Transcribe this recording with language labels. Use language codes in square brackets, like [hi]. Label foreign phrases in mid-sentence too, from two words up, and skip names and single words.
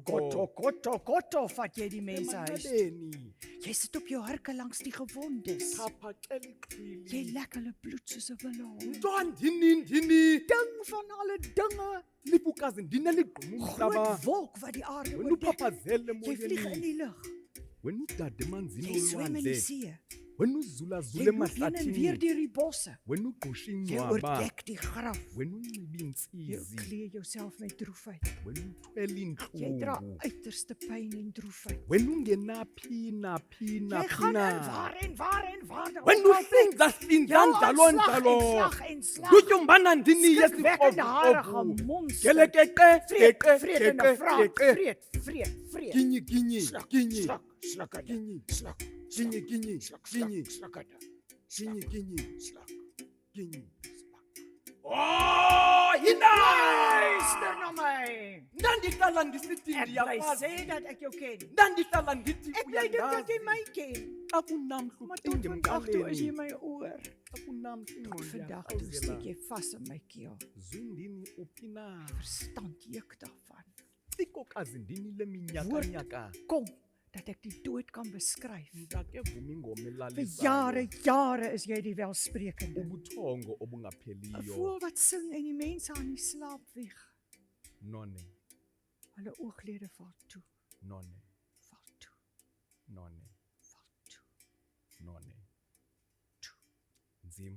[af] Kotto, vat jy die mense huis. Jy sit op jou hurke langs die gewondes. Jy lek hulle bloed soos 'n ballon. [xh] Ndini. [af] Ding van alle dinge. [xh] Lipukazi ndine ligqumu [af] Groot [xh] umhlaba. [af] wolk wat die aarde [xh] Wena [af] oordek. [xh] uphaphazele [af] Jy vlieg in [xh] emoyeni. [af] die lug. [xh] Wena udade emanzini [af] Jy swem in die [xh] olwandle. [af] see. [xh] Wena uzulazule [af] Jy loop heen en weer [xh] emahlathini. [af] deur die bosse. [xh] Wena ugqusha [af] Jy [xh] ingcwaba. [af] oordek die graf. [xh] Wena unxiba [af] Jy [xh] iintsizi. [af] kleed jouself met droefheid. [xh] Wena uthwele [af] Jy dra [xh] iintlungu. [af] uiterste pyn en droefheid. [xh] Wena ungenaphi [af] Jy gaan in waar en waar. [xh] Wena usenza sinjalo njalo. Lutyumbana ndini [af] Skrikwekkende harige [xh] yesiqovu. [af] monster. [xh] Gelekeqe, geqe, [af] Vrede [xh] geqe, [af] vraag. [xh] geqe. [af] Vrede. [xh] Ginyi, ginyi, ginyi. [af] Slak. [xh] Ginyi, [af] Slak. [xh] ginyi, ginyi, ginyi. [af] Slak. [xh] Ginyi, ginyi. [af] Slak. [xh] Ginyi. Oh, yina! [af] Luister na my. [xh] Ndandihlala ndisithi [af] Ek bly [xh] ndiyakwazi. [af] sê dat ek jou ken. [xh] Ndandihlala ndithi [af] Ek bly dink dat jy [xh] uyandazi. [af] my ken. [xh] Xa kunamhla [af] Maar tot vandag toe is jy [xh] emqaleni. [af] my oor. [xh] Xa kunamhla ingqondo [af] Vandag toe steek [xh] iyaqhawuzela. [af] jy vas in my keel. [xh] Zundini uphi na? [af] Verstand juk daarvan. [xh] Sikokazi ndini le minyaka [af] Woord. [xh] nyaka. [af] Kom dat ek die dood kan beskryf. [xh] Ndake vuma ingoma [af] Vir [xh] elalisayo. [af] jare is jy die welsprekende. [xh] Ubuthongo [af] 'n [xh] obungapheliyo. [af] Voël wat sing en die mense aan die slaap wieg. [xh] None, [af] Hulle ooglede val toe, [xh] none, [af] val toe, [xh] none, [af] val toe. [xh] none. Nzim,